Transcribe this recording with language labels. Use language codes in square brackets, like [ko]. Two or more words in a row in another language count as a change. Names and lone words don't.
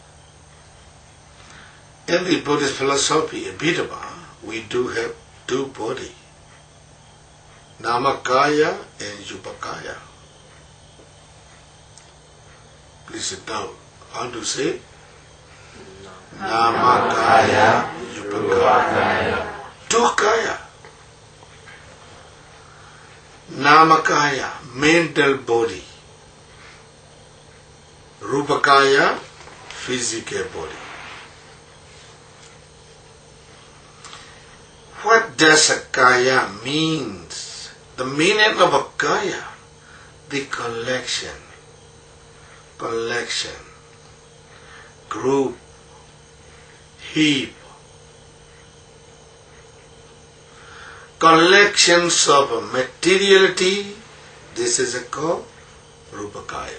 [en] In the Buddhist philosophy, Abhidhamma, we do have 2 bodies. Namakaya and Yupakaya. Please sit down. How to say? Namakaya, Yupakaya. 2 kaya. Namakaya, mental body. Rupakaya, physical body. What does a kaya means? The meaning of a kaya, the collection, group, heap, collections of materiality, this is called Rupakaya.